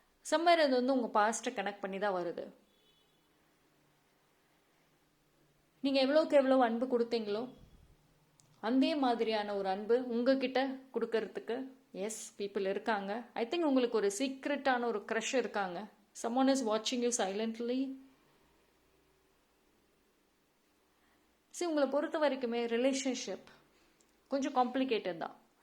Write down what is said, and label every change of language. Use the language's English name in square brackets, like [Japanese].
[Tamil] Summer அது வந்து உங்கள் பாஸ்ட்டை கனெக்ட் பண்ணி தான் வருது. நீங்கள் எவ்வளோக்கு எவ்வளோ அன்பு கொடுத்தீங்களோ அதே மாதிரியான ஒரு அன்பு உங்ககிட்ட கொடுக்கறதுக்கு எஸ் பீப்புள் இருக்காங்க. [English] I think [Tamil] உங்களுக்கு ஒரு சீக்ரெட்டான ஒரு க்ரஷ் இருக்காங்க. [English] Someone is watching you silently. [Tamil] சரி, உங்களை பொறுத்த வரைக்குமே ரிலேஷன்ஷிப் கொஞ்சம் காம்ப்ளிகேட்டட் தான்.